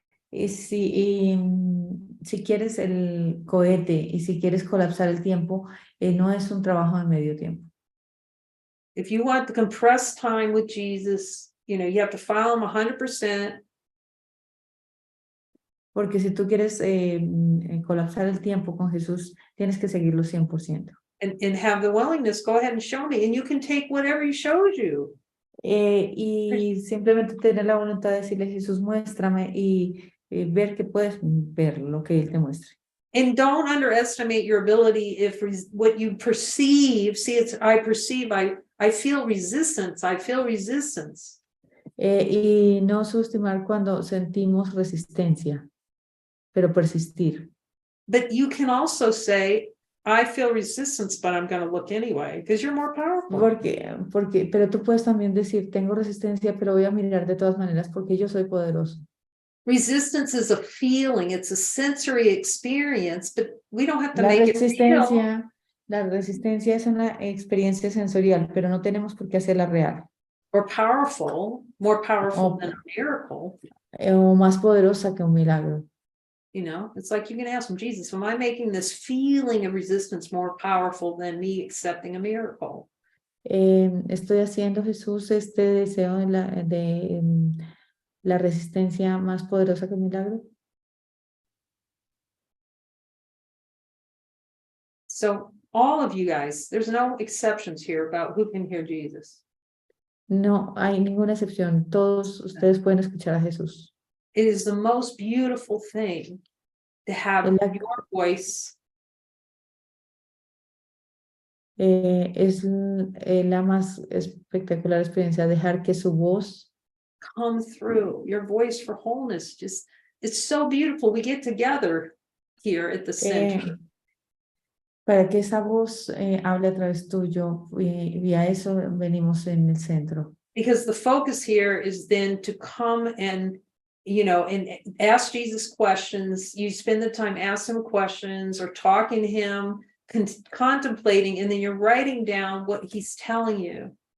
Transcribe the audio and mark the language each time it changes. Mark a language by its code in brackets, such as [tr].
[es] Si quieres el cohete y si quieres colapsar el tiempo, no es un trabajo de medio tiempo. [en] If you want the compressed time with Jesus, you have to follow him 100%. [es] Porque si tú quieres colapsar el tiempo con Jesús, tienes que seguirlo 100%. [en] And have the willingness, go ahead and show me, and you can take whatever he shows you. [es] Y simplemente tener la voluntad de decirle, Jesús, muéstrame, y ver que puedes ver lo que él te muestre. [en] And don't underestimate your ability if what you perceive, see, it's, I perceive, I feel resistance, I feel resistance. [es] Y no subestimar cuando sentimos resistencia, pero persistir. [en] But you can also say, I feel resistance, but I'm going to look anyway, because you're more powerful. [es] Pero tú puedes también decir, tengo resistencia, pero voy a mirar de todas maneras porque yo soy poderoso. [en] Resistance is a feeling, it's a sensory experience, but we don't have to make it real. [es] La resistencia es una experiencia sensorial, pero no tenemos por qué hacerla real. [en] Or powerful, more powerful than a miracle. [es] O más poderosa que un milagro. [en] You know, it's like you can ask him, Jesus, am I making this feeling of resistance more powerful than me accepting a miracle? [es] Estoy haciendo, Jesús, este deseo de la resistencia más poderosa que un milagro. [en] So all of you guys, there's no exceptions here about who can hear Jesus. [es] No hay ninguna excepción. Todos ustedes pueden escuchar a Jesús. [en] It is the most beautiful thing to have your voice. [es] Es la más espectacular experiencia, dejar que su voz [en] come through, your voice for wholeness. Just, it's so beautiful. We get together here at the center. [es] Para que esa voz hable a través tuyo, y a eso venimos en el centro. [en] Because the focus here is then to come and, you know, and ask Jesus questions. You spend the time asking him questions or talking to him, contemplating, and then you're writing down what he's telling you.